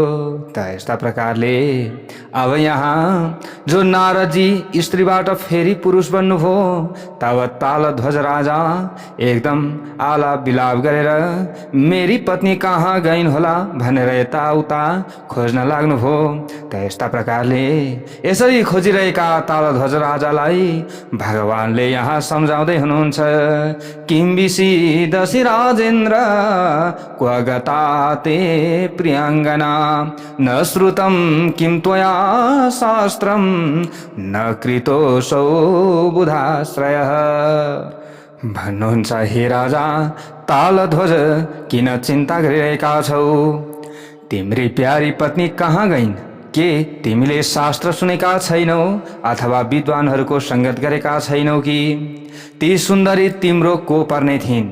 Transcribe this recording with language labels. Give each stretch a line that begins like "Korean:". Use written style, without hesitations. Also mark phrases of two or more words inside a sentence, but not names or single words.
Nepali: त यस्ता प्रकारले अब यहाँ जो नारदजी स्त्रीबाट फेरि पुरुष बन्नुभयो, तब तालध्वज राजा एकदम आलाप विलाप गरेर मेरी पत्नी कहाँ गइन् होला भनेर यताउता खोज्न लाग्नुभयो। त यस्ता प्रकारले यसरी खोजिरहेका तालध्वज राजालाई भगवानले यहाँ सम्झाउँदै हुनुहुन्छ।
Sanskrit: किं विषीदसि राजेन्द्र क्व गता ते प्रियाङ्गना न श्रुतं किं त्वया शास्त्रं न कृतोऽसौ बुधाश्रयः।
Nepali: भन्नुहुन्छ, हे राजा तालध्वज, किन चिन्ता गरिरहेका छौ? तिम्री प्यारी पत्नी कहाँ गइन्? के तिमीले शास्त्र सुनेका छैनौ अथवा विद्वानहरूको संगत गरेका छैनौ कि? ती सुन्दरी तिम्रो को पर्ने थिइन्?